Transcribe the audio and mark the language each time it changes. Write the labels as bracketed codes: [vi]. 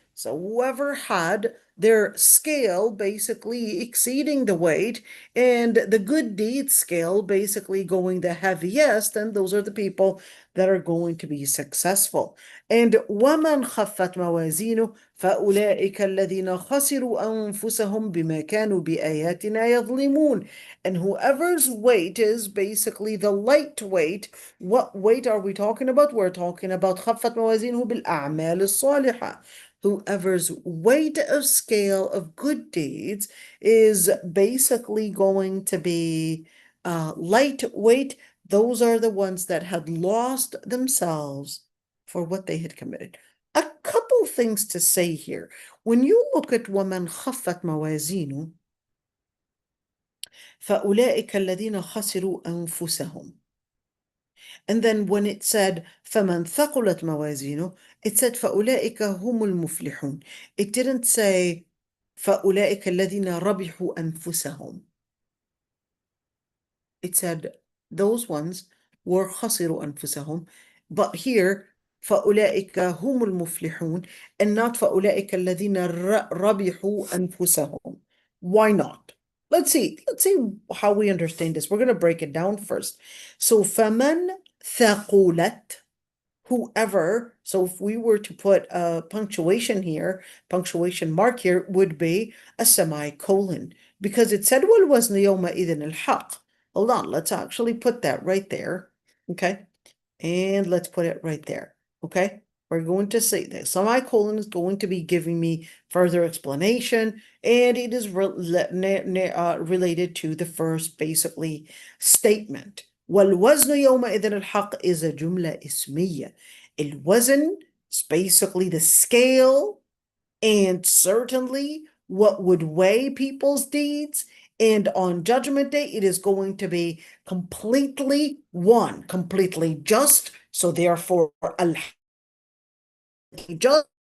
[en] So whoever had their scale basically exceeding the weight and the good deed scale basically going the heaviest, and those are the people that are going to be successful. [ar] And وَمَنْ خَفَّتْ مَوَازِينُهُ فَأُولَٰئِكَ الَّذِينَ خَسِرُوا أَنفُسَهُمْ بِمَا كَانُوا بِآيَاتِنَا يَظْلِمُونَ. [en] And whoever's weight is basically the light weight. What weight are we talking about? We're talking about [ar] خَفَّتْ مَوَازِينُهُ بِالْأَعْمَالِ الصَّالِحَةِ. [en] Whoever's weight of scale of good deeds is basically going to be lightweight. Those are the ones that had lost themselves for what they had committed. A couple things to say here. When you look at [ar] وَمَنْ خَفَّتْ مَوَازِينُ فَأُولَئِكَ الَّذِينَ خَسِرُوا أَنفُسَهُم. [en] And then when it said [ar] فَمَنْ ثَقُلَتْ مَوَازِينُهُ, [en] it said [ar] فَأُولَئِكَ هُمُ الْمُفْلِحُونَ. [en] It didn't say [ar] فَأُولَئِكَ الَّذِينَ رَبِحُوا أَنفُسَهُم. [en] It said those ones were [ar] خَسِرُوا أَنفُسَهُم. [en] But here [ar] فَأُولَئِكَ هُمُ الْمُفْلِحُونَ [en] and not [ar] فَأُولَئِكَ الَّذِينَ رَبِحُوا أَنفُسَهُم. [en] Why not? Let's see how we understand this. We're going to break it down first. So [ar] فَمَنْ ثَقُلَتْ, [en] whoever, so if we were to put a punctuation here, punctuation mark here would be a semicolon, because it said [ar] وَالْوَزْنُ يَوْمَئِذٍ الْحَقِّ. [en] Hold on, let's actually put that right there, okay? And let's put it right there, okay? We're going to say that semicolon is going to be giving me further explanation, and it is related to the first, basically, statement. [ar] وَالْوَزْنُ يَوْمَئِذٍ الْحَقِّ [en] is a [ar] جملة اسمية. [en] الوزن is basically the scale, and certainly what would weigh people's deeds. And on Judgment Day, it is going to be completely one, completely just. So therefore, just.